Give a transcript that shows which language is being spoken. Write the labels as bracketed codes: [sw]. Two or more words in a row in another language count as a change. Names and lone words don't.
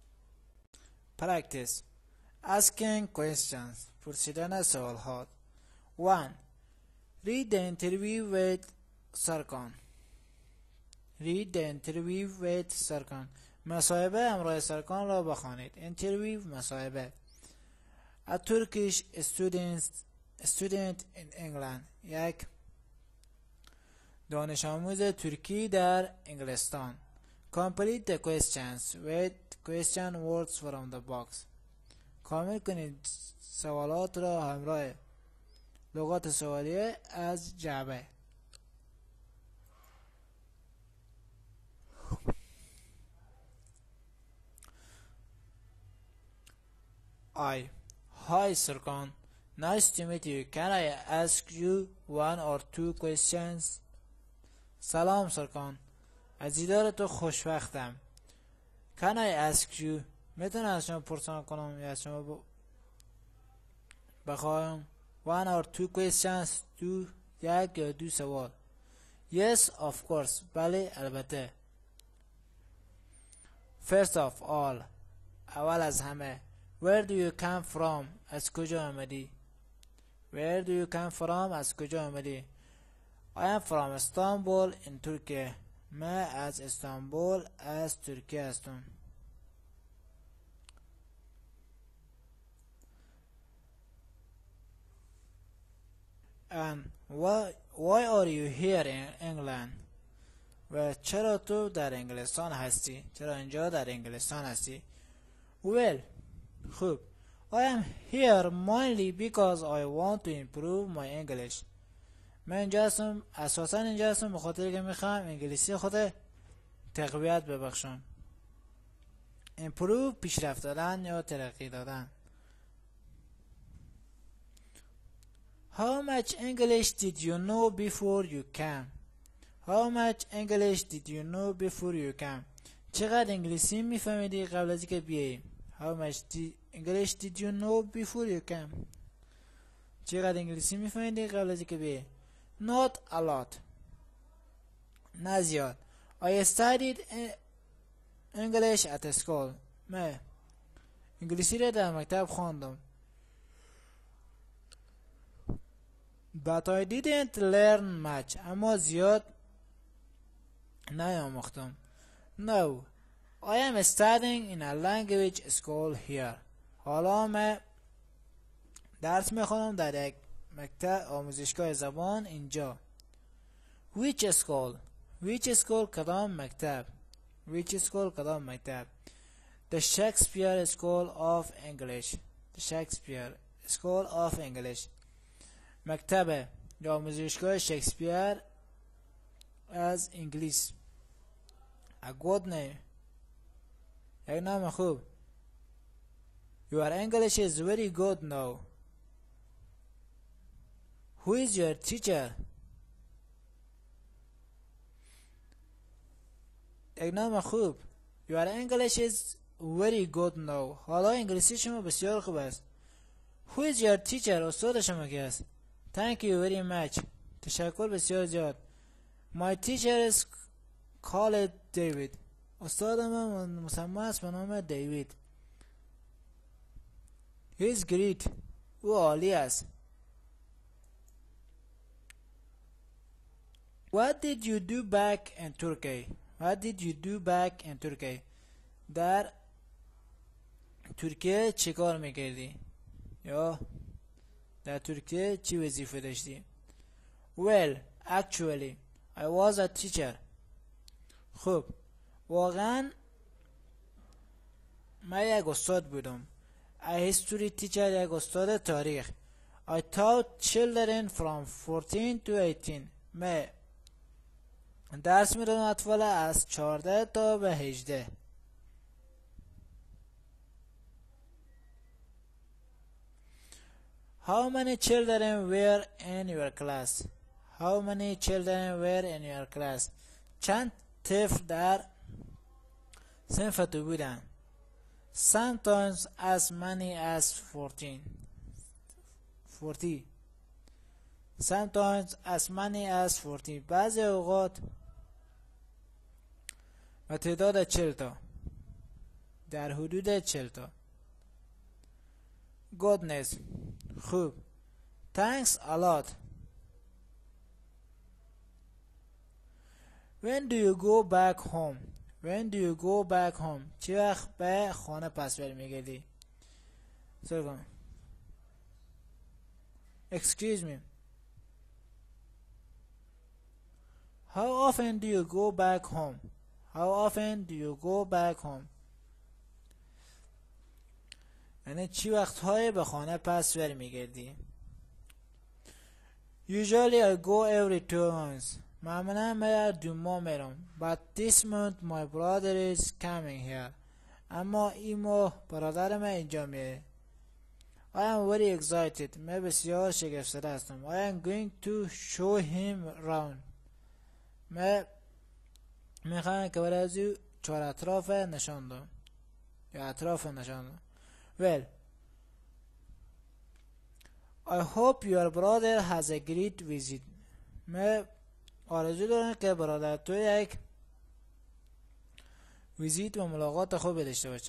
[en] asking questions [fa] پرسیدن سوالات. [en] 1. read the interview with سرکان. [fa] مصاحبه همراه سرکان را بخوانید. interview مصاحبه. [en] a Turkish student in England [fa] یک دانش آموز ترکی در انگلستان. [en] complete the questions with question words from the box. [fa] کامل کنید سوالات را همراه لغات سوالیه از جعبه. [en] Hi Serkan, nice to meet you. Can I ask you 1 or 2 questions? [fa] سلام سرکان، از دیدار تو خوشبختم. [en] Can I ask you [fa] میتونم از شما پرسان کنم یا از شما بخواهم [en] 1 or 2 questions. [fa] 1 یا 2 سوال. [en] Yes of course [fa] بله البته. [en] First of all [fa] اول از همه. [en] Where do you come from [fa] از کجا آمدی. از کجا آمدی. [en] I am from Istanbul in Turkey. [fa] من از استانبول از ترکیه هستم. [en] And why are you here in England? [fa] و چرا تو در انگلستان هستی؟ چرا اینجا در انگلستان هستی؟ [en] Well خوب. I am here mainly because I want to improve my English. [fa] من اینجا هستم اساسا اینجا هستم به خاطر که میخوام انگلیسی خود تقویت ببخشم. improve پیشرفت دادن یا ترقی دادن. [en] How much English did you know before you came? [fa] چقدر انگلیسی میفهمیدی قبل از اینکه بیایی؟ [en] How much English did you know before you came? [fa] چقدر انگلیسی میفهمیدی قبل از اینکه بیایی؟ [en] Not a lot. [fa] نه زیاد. [en] I studied English at school. [fa] من انگلیسی را در مکتب خواندم. [en] But I didn't learn much. [fa] اما زیاد نیاموختم. [en] No. I am studying in a language school here. [fa] حالا من درس میخونم در یک مکتب آموزشگاه زبان اینجا. [en] Which school [fa] کدام مکتب. [en] The Shakespeare School of English. [fa] مکتب یا آموزشگاه شکسپیر از انگلیس. [en] A good name. [fa] یک نام خوب. [en] Your English is very good now. Who is your teacher? [fa] یک نام خوب. [en] Your English is very good now. [fa] حالا انگلیسی شما بسیار خوب است. [en] Who is your teacher? [fa] استاد شما کی است؟ [en] Thank you very much. [fa] تشکر بسیار زیاد. [en] My teacher is called David. [fa] استاد من مسمى است به نام دیوید. [en] He is great. [fa] او عالی است. [en] What did you do back in Turkey? What did you do back in Turkey? [fa] در ترکیه چه کار میکردی؟ یا در ترکیه چی وظیفه داشتی؟ [en] Well, actually, I was a teacher. [fa] خب واقعا من یک استاد بودم. [en] A history teacher، [fa] یک استاد تاریخ. [en] I taught children from 14 to 18. [fa] من درس میدادم اطفال از 14 تا به 18. [en] How many children were in your class? How many children were in your class? [fa] چند طفل در صنف تو بودن؟ [en] Sometimes as many as 40. Sometimes as many as 40. [fa] بعضی اوقات و تعداد 40 تا، در حدود 40 تا. [en] Goodness. خوب. Thanks a lot. When do you go back home? When do you go back home? [fa] چه وقت به خانه پس برمیگردی؟ سرگم. [en] Excuse me. How often do you go back home? How often do you go back home? [fa] یعنی چی وقت‌های به خانه پس برمیگردی؟ [en] Usually I go every 2 months. [fa] معمولا من 2 ماه میرم. [en] But this month my brother is coming here. [fa] اما این ماه برادر من اینجا میره. [en] I am very excited. [fa] من بسیار شگفت‌زده هستم. [en] I am going to show him around. [fa] من میخوام که برای از او 4 اطراف نشان دهم. یا اطراف نشان دهم. [en] Well, I hope your brother has a great visit. [fa] من آرزو دارم که برادر تو یک ویزیت و ملاقات خوب داشته باشه.